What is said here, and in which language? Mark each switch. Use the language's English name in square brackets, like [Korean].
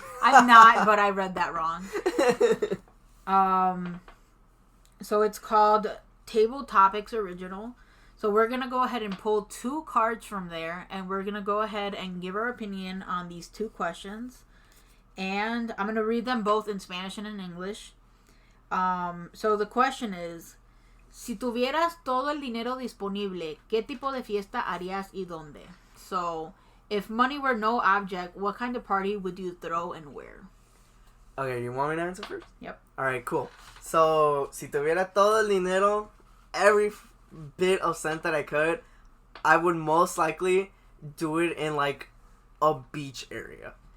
[English] I'm not, but I read that wrong. So it's called Table Topics Original. So we're going to go ahead and pull 2 cards from there, and we're going to go ahead and give our opinion on these 2 questions. And I'm going to read them both in Spanish and in English. So the question is, [Spanish] si tuvieras todo el dinero disponible, ¿qué tipo de fiesta harías y dónde? [English] So, if money were no object, what kind of party would you throw and where? Okay, you want me to answer first? Yep. Alright, cool. So, [Spanish] si tuviera todo el dinero, [English] every bit of cent that I could, I would most likely do it in a beach area.